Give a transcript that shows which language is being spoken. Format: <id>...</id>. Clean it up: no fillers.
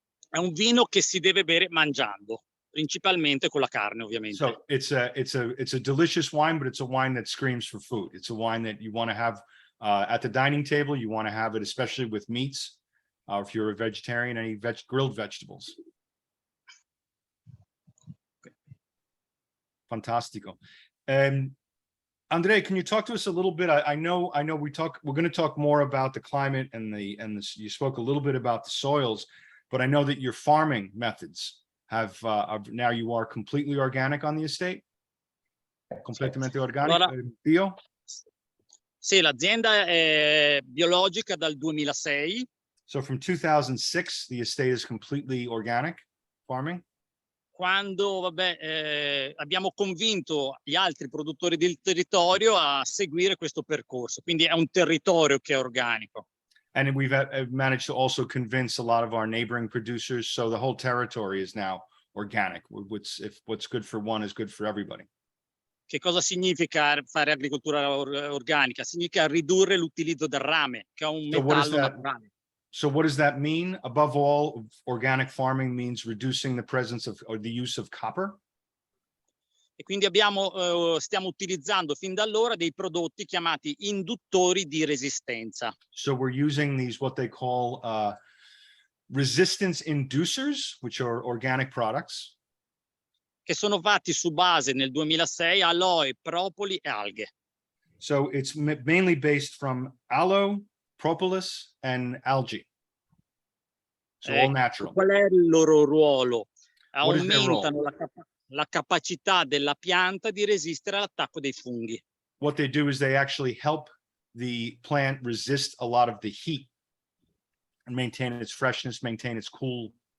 <it>È un vino che si deve bere mangiando, principalmente con la carne, ovviamente.</it> <en>So it's a delicious wine, but it's a wine that screams for food. It's a wine that you want to have at the dining table. You want to have it, especially with meats. If you're a vegetarian, any grilled vegetables. Fantastico. Andrea, can you talk to us a little bit? I know we're going to talk more about the climate and you spoke a little bit about the soils, but I know that your farming methods have now you are completely organic on the estate?</en> <it>Completamente organico, allora, bio? Sì, l'azienda è biologica dal 2006.</it> <en>So from 2006, the estate is completely organic farming?</en> <it>Quando abbiamo convinto gli altri produttori del territorio a seguire questo percorso, quindi è un territorio che è organico.</it> <en>And we've managed to also convince a lot of our neighboring producers, so the whole territory is now organic. If what's good for one is good for everybody.</en> <it>Che cosa significa fare agricoltura organica? Significa ridurre l'utilizzo del rame, che è un metallo naturale.</it> <en>So what does that mean? Above all, organic farming means reducing the presence of or the use of copper.</en> <it>E quindi stiamo utilizzando fin da allora dei prodotti chiamati induttori di resistenza.</it> <en>So we're using these what they call resistance inducers, which are organic products.</en> <it>Che sono fatti su base nel 2006 aloe, propoli e alghe.</it> <en>So it's mainly based from aloe, propolis and algae. So all natural.</en> <it>Qual è il loro ruolo? Aumentano la capacità della pianta di resistere all'attacco dei funghi.</it> <en>What they do is they actually help the plant resist a lot of the heat and maintain its freshness, maintain its cool.</en>